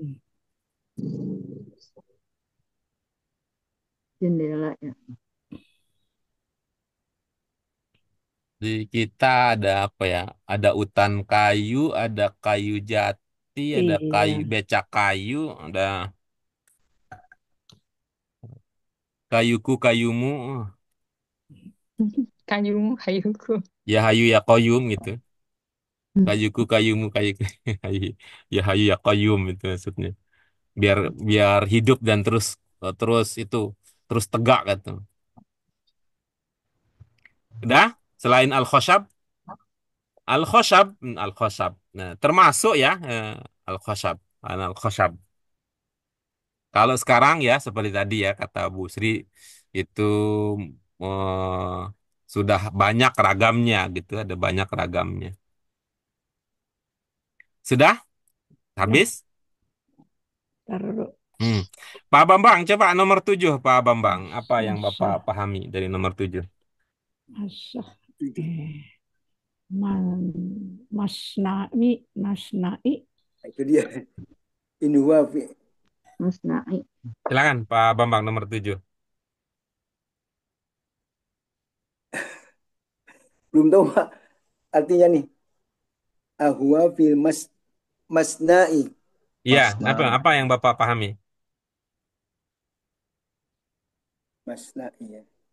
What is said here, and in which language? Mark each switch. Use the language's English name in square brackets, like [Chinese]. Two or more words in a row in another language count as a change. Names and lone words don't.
[Indonesian] Jendela ya. Di kita ada apa ya? Ada utan kayu, ada kayu jati, ada kayu becak kayu, ada Kayuku kayumu. Kayumu, kayuku. [Arabic] يا حي يا قيوم [Indonesian] gitu. Kayuku kayumu kayuku. [Arabic] يا حي يا قيوم [Indonesian] itu maksudnya. Biar biar hidup dan terus terus itu terus tegak gitu. Udah? [Arabic] Selain الخشب، الخشب، الخشب. [Indonesian] Nah, termasuk ya [Arabic] الخشب، الخشب. [Indonesian] Kalau sekarang ya seperti tadi ya kata Bu Sri itu sudah banyak ragamnya gitu, ada banyak ragamnya. Sudah? Ya, Habis? taruh. Hmm. Pak Bambang, coba nomor 7 Pak Bambang. Apa yang Bapak [Arabic] Masa, [Indonesian] pahami dari nomor 7? [Arabic] masa, من، مصنعي، مصنعي, [Indonesian] Itu dia. [Arabic] إن هو في Musna'i. [Indonesian] Silakan Pak Bambang nomor 7. belum tahu Pak, artinya nih. [Arabic] أهوا في المصنعي. [Indonesian] Iya, apa [Arabic] Masna. [Indonesian] apa yang Bapak pahami? [Arabic] Masna'i ya.